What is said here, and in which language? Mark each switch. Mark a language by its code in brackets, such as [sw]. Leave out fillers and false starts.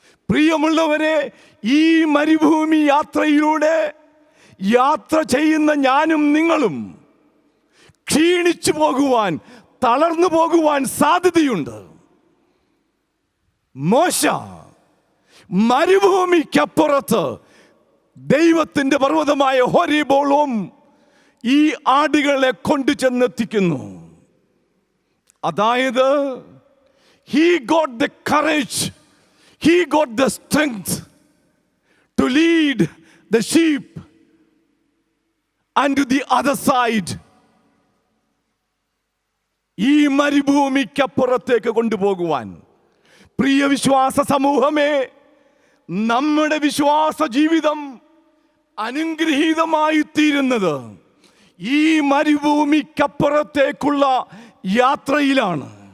[ml] പ്രിയമുള്ളവരെ, ഈ മരുഭൂമി യാത്രയിലൂടെ യാത്ര ചെയ്യുന്ന ഞാനും നിങ്ങളും ക്ഷീണിച്ചു പോകുവാൻ, തളർന്നു പോകുവാൻ സാധ്യതയുണ്ട്. മോശ മരുഭൂമിക്കപ്പുറത്ത് ദൈവത്തിന്റെ പർവ്വതമായ ഹോരേബോളം ഈ ആടുകളെ കൊണ്ടു ചെന്നെത്തിക്കുന്നു. അതായത് [en] he got the courage, he got the strength to lead the sheep and to the other side. [ml] ഈ മരുഭൂമിക്കപ്പുറത്തേക്ക് കൊണ്ടുപോകുവാൻ. പ്രിയ വിശ്വാസ സമൂഹമേ, നമ്മുടെ വിശ്വാസ ജീവിതം അനുഗ്രഹീതമായി തീരുന്നത് ഈ മരുഭൂമിക്കപ്പുറത്തേക്കുള്ള യാത്രയിലാണ്.